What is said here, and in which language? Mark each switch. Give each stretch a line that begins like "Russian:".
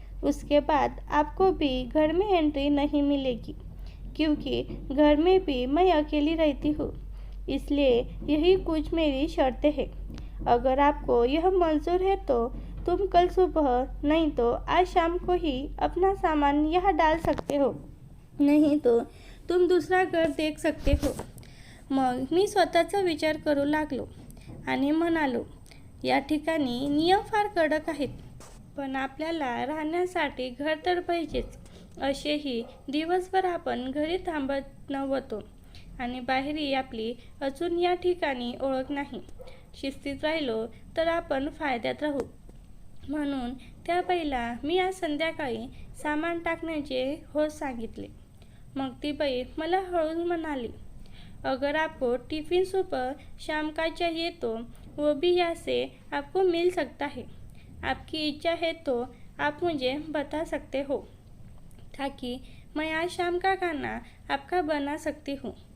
Hindi: उसके बाद आपको भी घर में एंट्री नहीं मिलेगी, क्योंकि घर में भी मैं अकेली रहती हूँ। इसलिए यही कुछ मेरी शर्तें हैं। अगर आपको यह मंजूर है तो तुम कल सुबह नहीं तो आज शाम को ही अपना सामान यहाँ डाल सकते हो, नहीं तो तुम दूसरा घर देख सकते हो।
Marathi: मग मी स्वतःचा विचार करू लागलो आणि म्हणालो, या ठिकाणी नियम फार कडक आहेत, पण आपल्याला राहण्यासाठी घर तर पाहिजेच। असेही दिवसभर आपण घरी थांबत नव्हतो आणि बाहेरही आपली अजून या ठिकाणी ओळख नाही। शिस्तीत राहिलो तर आपण फायद्यात राहू। म्हणून त्या बाईला मी आज संध्याकाळी सामान टाकण्याचे हो सांगितले। मग ती बाई मला हळूच म्हणाली,
Hindi: अगर आपको टिफ़िन सुबह शाम का चाहिए तो वो भी यहाँ से आपको मिल सकता है। आपकी इच्छा है तो आप मुझे बता सकते हो, ताकि मैं आज शाम का खाना आपका बना सकती हूँ।